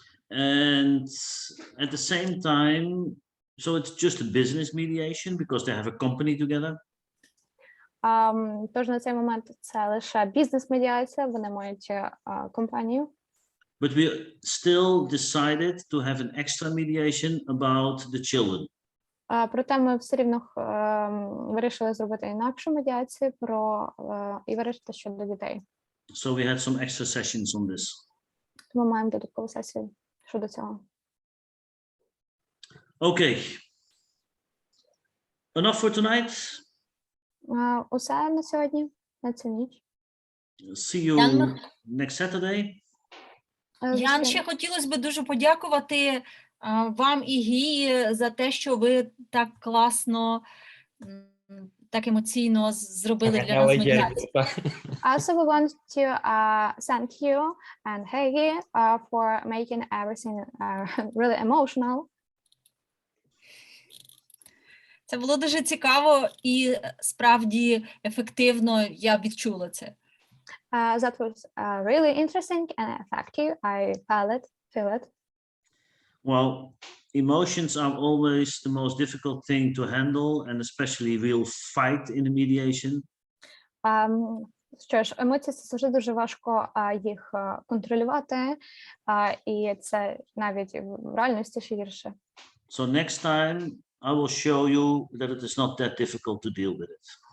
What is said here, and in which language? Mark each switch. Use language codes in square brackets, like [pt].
[en] And at the same time, so it's just a business mediation because they have a company together. [uk] Тож на цей момент це лише бізнес-медіація, вони мають компанію. [en] But we still decided to have an extra mediation about the children. [uk] Проте ми все рівно вирішили зробити інакшу медіацію і вирішити щодо дітей. [en] So we had some extra sessions on this. [uk] Ми маємо додаткову сесію щодо цього. [en] Okay. Enough for tonight. [uk] Усе на сьогодні, на цю ніч. [en] See you next Saturday. [uk] Ян, ще хотілося б дуже подякувати вам і Гії за те, що ви так класно, так емоційно зробили для нас медіацію. [en] Also, we want to thank you and Hegi for making everything really emotional. [uk] Це було дуже цікаво і справді ефективно, я відчула це. [en] That was really interesting and effective. I feel it. Well, emotions are always the most difficult thing to handle, and especially we'll fight in the mediation. [uk] Що ж, емоції це завжди дуже важко їх контролювати, і це навіть в реальності ще гірше. [en] So next time I will show you that it is not that difficult to deal with it.